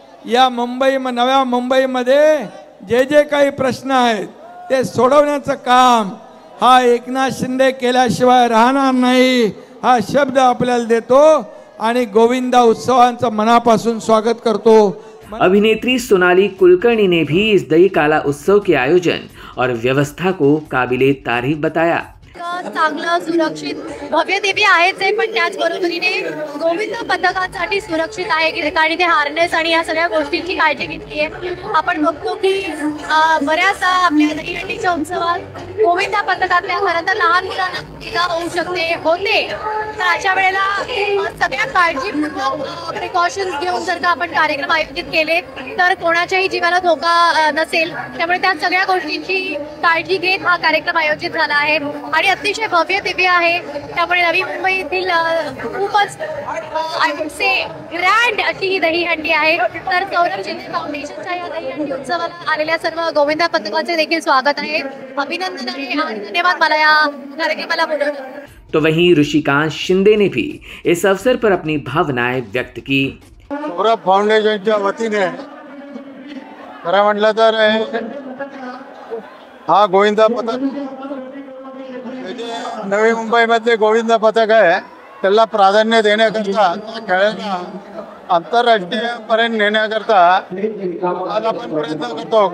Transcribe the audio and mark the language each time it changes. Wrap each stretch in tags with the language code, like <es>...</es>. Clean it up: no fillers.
<mr>या नव्या मुंबईमध्ये जे काही प्रश्न आहेत ते सोडवण्याचं काम हा एकनाथ शिंदे केल्याशिवाय राहणार नाही, हा शब्द आपल्याला देतो आणि गोविंदा उत्सवांचं मनापासून स्वागत करतो।</mr> <hi>अभिनेत्री सोनाली कुलकर्णी ने भी इस दही काला उत्सव के आयोजन और व्यवस्था को काबिले तारीफ बताया।</hi> <mr>चांगलं सुरक्षित भव्य दिव्य आहेच आहे, पण त्याच बरोबरीने गोविंद पथकांसाठी सुरक्षित आहे की आणि ते हार्नेस आणि या सगळ्या गोष्टींची काळजी घेतली आहे. आपण बघतो की बऱ्याचदा आपल्या दहीहंडीच्या उत्सवात गोविंदा पथकातल्या खरं तर लहान मुलांना इजा होऊ शकते होते, तर अशा वेळेला सगळ्या काळजीपूर्वक प्रिकॉशन्स घेऊन जर का आपण कार्यक्रम आयोजित केले तर कोणाच्याही जीवाला धोका नसेल. त्यामुळे त्या सगळ्या गोष्टींची काळजी घेत हा कार्यक्रम आयोजित झाला आहे आणि अतिशय भव्य दिव्य आहे. त्यामुळे नवी मुंबईतील खूपच</mr> <en>I would say</en> <mr>ग्रँड अशी ही दहीहंडी आहे. तर सौरभ शिंदे फाउंडेशनच्या या दहीहंडी उत्सवाला आलेल्या सर्व गोविंदा पथकाचे देखील स्वागत आहे. अभिनंदन आहे आणि धन्यवाद मला या कार्यक्रमाला बोलवलं.</mr> <hi>तो वहीं ऋषिकांत शिंदे ने भी इस अवसर पर अपनी भावनाएं व्यक्त की.</hi> <mr>सौरभ फाउंडेशनच्या वतीने खरं म्हटलं तर हा गोविंदा पथक नवी मुंबईमधले गोविंदा पथक आहे, त्याला प्राधान्य देण्याकरता खेळाला आंतरराष्ट्रीयपर्यंत नेण्याकरता आज आपण प्रयत्न करतो.</mr>